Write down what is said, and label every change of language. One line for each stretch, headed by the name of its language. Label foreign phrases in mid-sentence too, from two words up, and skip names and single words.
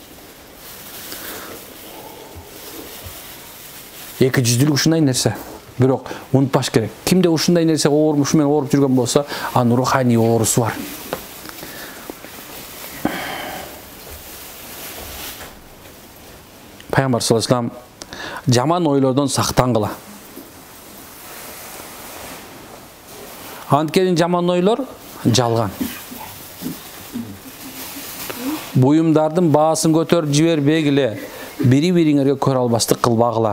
Kyrgyz: Эки жүздүүлүк ушундай нерсе. Бирок унутпаш керек. Кимде ушундай нерсе ушу менен ооруп жүргөн болсо, анын руханий оорусу бар. Пайгамбар
Arabic: صلى الله عليه وسلم
Kyrgyz: жаман ойлордон сактангыла. Анткени жаман ойлор жалган. Буюмдардын баасын көтөрүп жибербегиле, бири-бириңерге көрө албастык кылбагыла.